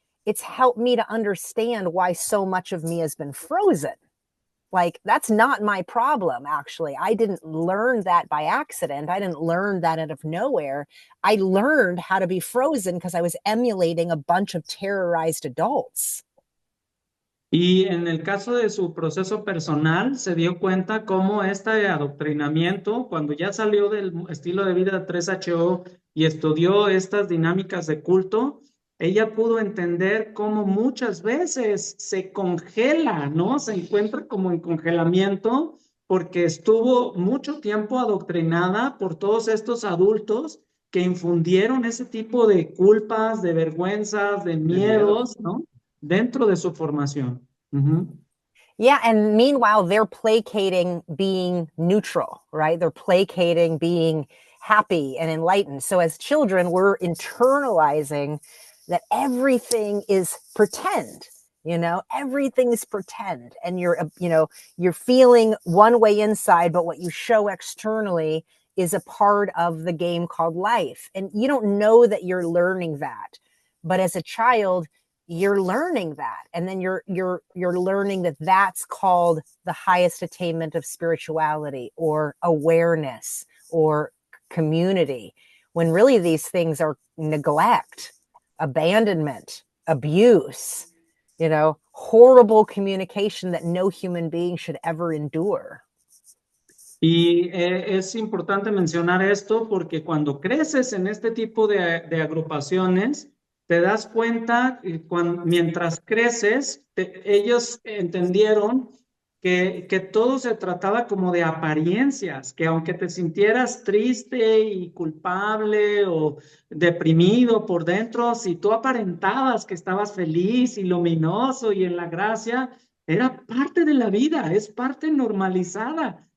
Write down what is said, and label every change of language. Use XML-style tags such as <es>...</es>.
<en>It's helped me to understand why so much of me has been frozen. Like, that's not my problem, actually. I didn't learn that by accident. I didn't learn that out of nowhere. I learned how to be frozen because I was emulating a bunch of terrorized adults.</en> <es>Y en el caso de su proceso personal, se dio cuenta cómo este adoctrinamiento, cuando ya salió del estilo de vida 3HO y estudió estas dinámicas de culto, ella pudo entender cómo muchas veces se congela, ¿no? Se encuentra como en congelamiento porque estuvo mucho tiempo adoctrinada por todos estos adultos que infundieron ese tipo de culpas, de vergüenzas, de De miedo. miedos, ¿no? Dentro de su formación.</es> <en>Yeah, and meanwhile, they're placating being neutral, right? They're placating being happy and enlightened. So as children, we're internalizing that everything is pretend, you know, everything's pretend. And you're feeling one way inside, but what you show externally is a part of the game called life. And you don't know that you're learning that. But as a child, you're learning that, and then you're learning that that's called the highest attainment of spirituality or awareness or community, when really these things are neglect, abandonment, abuse, you know, horrible communication that no human being should ever endure.</en> <es>Y es importante mencionar esto porque cuando creces en este tipo de agrupaciones, te das cuenta que mientras creces, ellos entendieron que todo se trataba como de apariencias, que aunque te sintieras triste y culpable o deprimido por dentro, si tú aparentabas que estabas feliz y luminoso y en la gracia, era parte de la vida, es parte normalizada.</es>